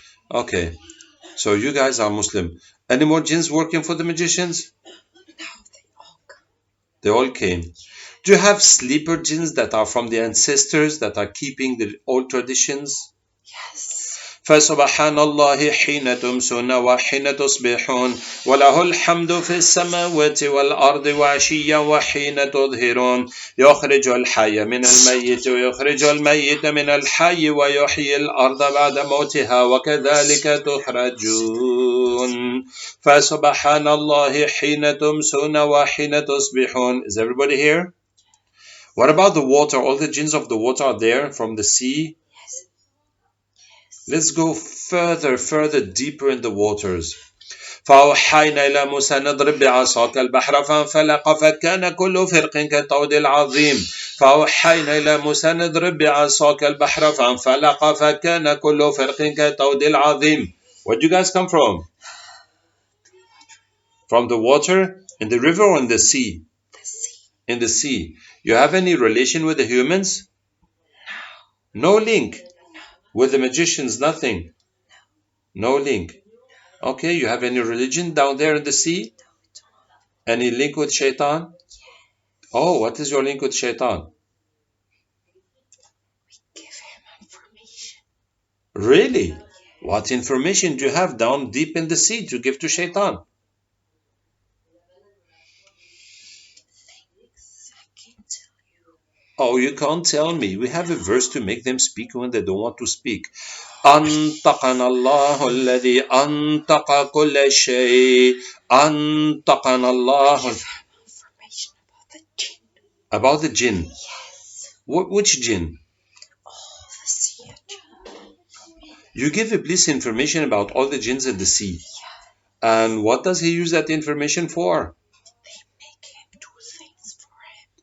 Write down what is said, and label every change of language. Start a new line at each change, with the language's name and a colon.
English: Okay, so you guys are Muslim. Any more jinns working for the magicians? No, They all came. Do you have sleeper jinns that are from the ancestors that are keeping the old traditions? Yes.
Arabic: فسبحان الله حين تمسون وحين تصبحون وله الحمد في السماوات والأرض وعشيا وحين تظهرون يخرج الحي من الميت ويخرج الميت من الحي ويحيي الأرض بعد موتها وكذلك تخرجون فسبحان الله حين تمسون وحين تصبحون.
English: Is everybody here? What about the water? All the jinns of the water are there from the sea? Let's go further deeper in the waters.
Arabic: فأوحينا إلى موسى نضرب بعصاك البحر فانفلق فكان كل فرق كالطود العظيم فأوحينا إلى موسى نضرب بعصاك البحر فانفلق فكان كل فرق كالطود العظيم.
English: Where do you guys come from? From the water? In the river or in the sea? The sea. In the sea. You have any relation with the humans? No link. With the magicians, nothing. No link. Okay, you have any religion down there in the sea? Any link with shaitan? Oh, what is your link with shaitan? Give him information. Really? What information do you have down deep in the sea to give to shaitan? Things I can't tell you. Oh, you can't tell me. We have a verse to make them speak when they don't want to speak.
Arabic: أنطقنا الله الذي أنطق كل شيء أنطقنا الله.
English: Give him information about the jinn. About the jinn. Yes. Which jinn? All the sea jinn. You give Iblis information about all the jinns at the sea. Yeah. And what does he use that information for? They make him do things for him.